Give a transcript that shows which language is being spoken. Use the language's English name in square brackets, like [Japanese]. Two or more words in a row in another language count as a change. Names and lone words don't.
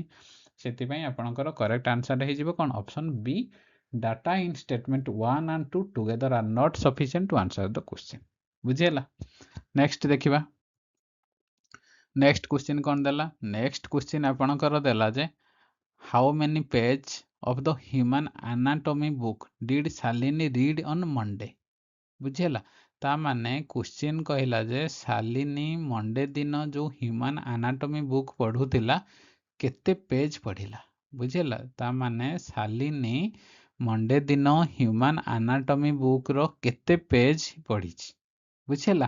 [Odia] ସେଥିପାଇଁ ଆପଣଙ୍କର [English] correct answer [Odia] ହେଇଯିବ କ'ଣ? [English] option B, data in statement 1 and 2 together are not sufficient to answer the question, ବୁଝିହେଲା? [Odia] ନେକ୍ସଟ ଦେଖିବା। [English] next question [Odia] କ'ଣ ଦେଲା? [English] next question [Odia] ଆପଣଙ୍କର ଦେଲା ଯେ [English] how many page of the human anatomy book did Shalini read on Monday? [Odia] ବୁଝିହେଲା? ତା ମାନେ କ୍ୱେଶ୍ଚିନ୍ କହିଲା ଯେ ଶାଲିନୀ ମଣ୍ଡେ ଦିନ ଯେଉଁ [English] human anatomy book [Odia] ପଢ଼ୁଥିଲା, କେତେ ପେଜ୍ ପଢ଼ିଲା, ବୁଝିହେଲା? ତା ମାନେ ଶାଲିନୀ ମଣ୍ଡେ ଦିନ [English] human anatomy book [Odia] କେତେ ପେଜ୍ ପଢ଼ିଛି, ବୁଝିହେଲା?